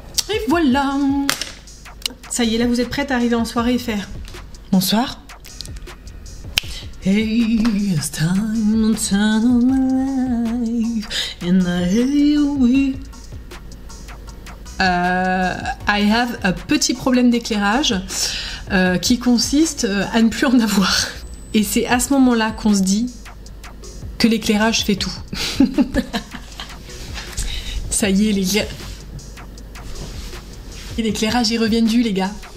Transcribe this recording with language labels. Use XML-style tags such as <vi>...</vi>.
<fr>Et voilà! Ça y est, là vous êtes prête à arriver en soirée et faire bonsoir.</fr> <en>Hey, it's time of my life, and I hear you. I have</en> <fr>un petit problème d'éclairage qui consiste à ne plus en avoir. Et c'est à ce moment-là qu'on se dit que l'éclairage fait tout. Ça y est, l'éclairage y revient du, les gars.</fr>